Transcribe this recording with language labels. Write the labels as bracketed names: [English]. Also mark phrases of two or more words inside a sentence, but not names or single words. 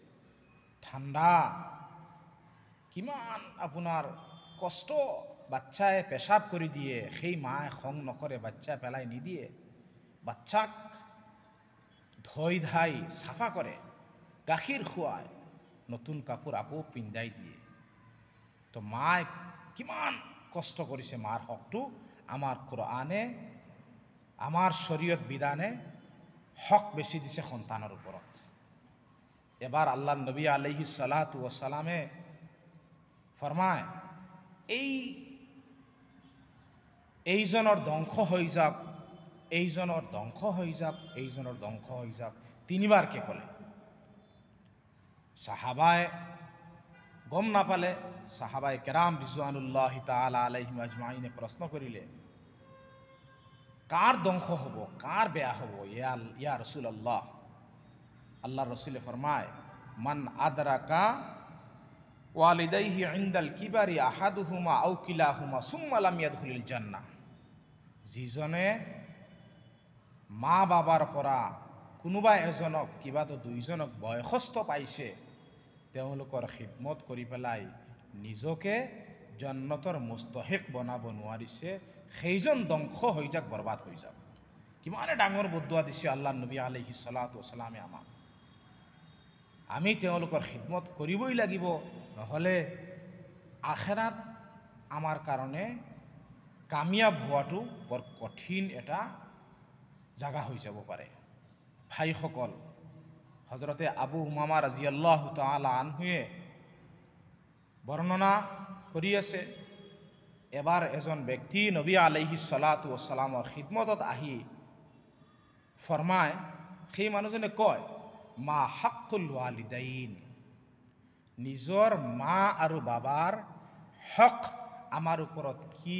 [Assamese] ঠাণ্ডা কিমান আপোনাৰ কষ্ট, বাচ্চাই পেচাব কৰি দিয়ে, সেই মায়ে খং নকৰে, বাচ্চা পেলাই নিদিয়ে, বাচ্চাক ধুই ধাই চাফা কৰে, গাখীৰ খুৱায়, নতুন কাপোৰ আকৌ পিন্ধাই দিয়ে। তো মায়ে কিমান কষ্ট কৰিছে, মাৰ হকটো আমাৰ কোৰআনে, আমাৰ শৰীয়ত বিধানে হক বেছি দিছে সন্তানৰ ওপৰত। এবাৰ আল্লাহ নবী [Arabic] عليه الصلاة والسلام [Assamese] ফৰমায়, এইজনৰ ধ্বংস হৈ যাওক, এইজনৰ ধ্বংস হৈ যাওক, এইজনৰ ধ্বংস হৈ যাওক, 3 বাৰকৈ ক'লে। সাহাবাই গম নাপালে, সাহাবাই কেৰাম [Arabic] رضوان الله تعالى عليهم أجمعين [Assamese] প্ৰশ্ন কৰিলে, কাৰ ধ্বংস হ'ব, কাৰ বেয়া হ'ব [Arabic] يا رسول الله. আল্লাহৰ ৰাসূলে ফৰমায়, من أدرك والديه عند الكبر أحدهما أو كلاهما ثم لم يدخل الجنة. [Assamese] যিজনে মা বাবাৰ পৰা কোনোবা এজনক, কিবাতো 2জনক বয়সস্থ পাইছে, তেওঁলোকৰ খিদমত কৰি পেলাই নিজকে জান্নাতৰ মুস্তাহিক বনাব নোৱাৰিছে, সেইজন ধ্বংস হৈ যাক, বৰবাদ হৈ যাক। কিমানে ডাঙৰ বদুৱা দিছে আল্লাহ নবী [Arabic] عليه الصلاة والسلام [Assamese] আমাক। আমি তেওঁলোকৰ খিদমত কৰিবই লাগিব, নহ'লে আখেৰাত আমাৰ কাৰণে কামিয়াব হোৱাটো বৰ কঠিন এটা জাগা হৈ যাব পাৰে। ভাইসকল, হজৰতে আবু উমামা [Arabic] رضي الله تعالى عنه [Assamese] বৰ্ণনা কৰি আছে, এবাৰ এজন ব্যক্তি নবী [Arabic] عليه الصلاة والسلام [Assamese] খিদমতত আহি ফৰমায়, সেই মানুহজনে কয়, [Arabic] ما حق الوالدين, [Assamese] নিজৰ মা আৰু বাবাৰ হক আমাৰ ওপৰত কি?